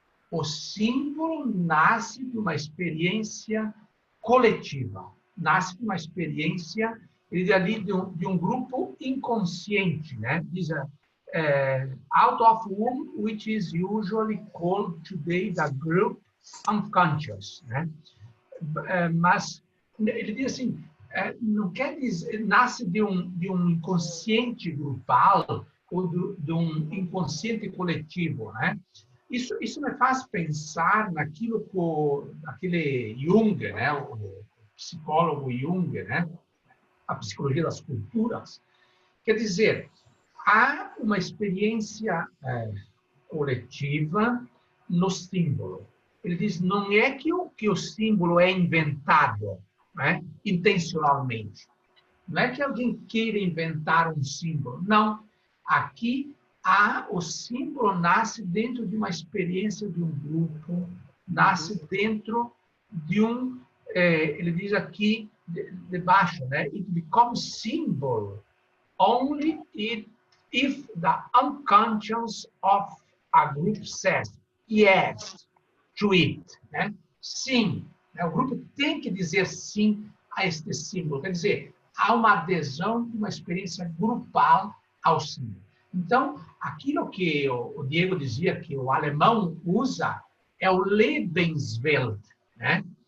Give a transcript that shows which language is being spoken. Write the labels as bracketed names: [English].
[Portuguese] O símbolo nasce de uma experiência coletiva, nasce de uma experiência ali de um grupo inconsciente, né? Diz, [English] out of whom, which is usually called today the group unconscious, [Portuguese] né? Mas ele diz assim, não quer dizer, nasce de um inconsciente grupal ou de um inconsciente coletivo, né? Isso me faz pensar naquilo que aquele Jung, né, o psicólogo Jung, né, a psicologia das culturas. Quer dizer, há uma experiência coletiva no símbolo. Ele diz, não é que o símbolo é inventado, né, intencionalmente. Não é que alguém queira inventar um símbolo. Não. Aqui, o símbolo nasce dentro de uma experiência de um grupo, nasce dentro de ele diz aqui, debaixo, né? [English] It becomes symbol only if the unconscious of a group says yes to it, né? [Portuguese] Sim. Né? O grupo tem que dizer sim a este símbolo. Quer dizer, há uma adesão de uma experiência grupal ao símbolo. Então, aquilo que o Diego dizia que o alemão usa é o Lebenswelt, né?